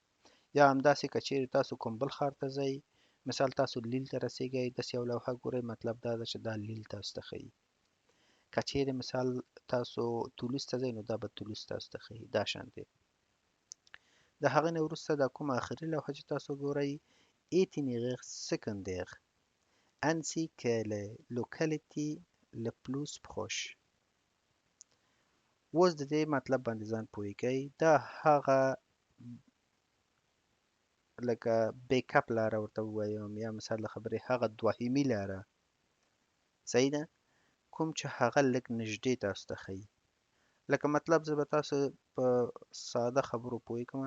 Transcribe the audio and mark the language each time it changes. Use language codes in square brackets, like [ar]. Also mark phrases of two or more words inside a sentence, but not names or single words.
[ps] یا همداسې که چیرې تاسو کوم بل ښار ته ځئ، مثال تاسو لیل ته رسېږئ، داسې یو لوحه ګورئ، مطلب دا ده چې دا لیل تاسو ته ښیي. که چیرې مثال تاسو تولوس ته ځئ نو دا به تولوس تاسو ته ښیي. دا شانتې. د هغې نه وروسته دا کومه آخري لوحه چې تاسو ګورئ [fr] itinéraire secondaire ainsi que les localités le plus proche. [ps] اوس د دې مطلب باندې ځان پوه کړئ. دا هغه لکه [en] back up [ps] لاره ورته ووایم، یا مثال د خبرې هغه دوهمي لاره صحیح ده. کوم چې هغه لږ نږدې تاسو ته ښیي. لکه مطلب زه به تاسو په ساده خبرو پوه کړم.